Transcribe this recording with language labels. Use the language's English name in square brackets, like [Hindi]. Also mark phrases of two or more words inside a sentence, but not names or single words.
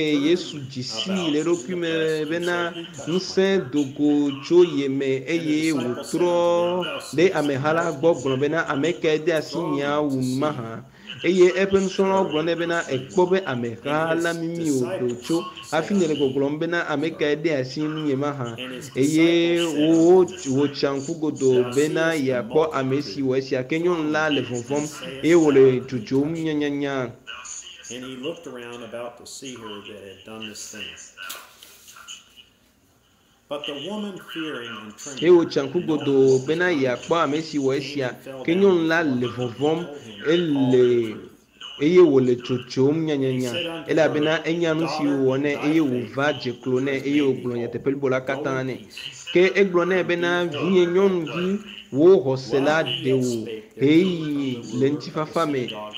[Ewe] Yesu dzisi le eɖokui me bena ŋusẽ dogo tso ye me eye wòtrɔ ɖe ameha la gbɔ gblɔ bena ame ke de asi nya wu numa hã eye eƒe nusrɔ̃lawo gblɔ nɛ bena ekpɔ be ameha la mimi wòɖo tso hafi nye le gbɔgblɔm bena ame ke de asi nu nye ma hã eye wòtsa ŋku godo bena yeakpɔ ame si wɔ esia ke nyɔnu la le vɔvɔm eye wòle dzodzom nyanyanya. [English] And he looked around about to see her that had done this thing. But the woman fearing and trembling. [Ewe] Eye wòtsa ŋku godo bena yeakpɔ ame si wɔ esia ke nyɔnu la le vɔvɔm ele eye wòle tsotsom nyanyanya elabena enya nu si wòwɔ nɛ eye wòva dze klo nɛ eye wògblɔ nyateƒe blibo la katã nɛ ke egblɔ nɛ bena vinye nyɔnuvi wò xɔse la ɖe wò heyi le ŋutifafa me